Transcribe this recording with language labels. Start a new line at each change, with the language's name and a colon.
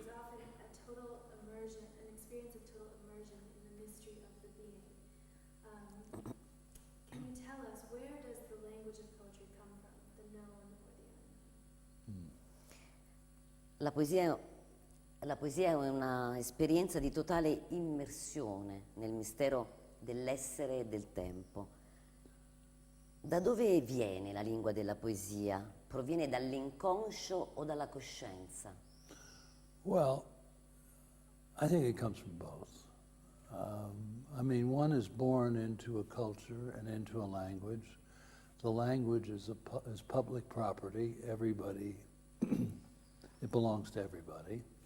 English: experience of total immersion in the mystery of the being. Can you tell us, where does the language of poetry come from, the known or the unknown?
Italian: La poesia è una esperienza di totale immersione nel mistero dell'essere e del tempo. Da dove viene la lingua della poesia? Proviene dall'inconscio o dalla coscienza?
English: Well, I think it comes from both. I mean, one is born into a culture and into a language. The language is public property. Everybody, it belongs to everybody.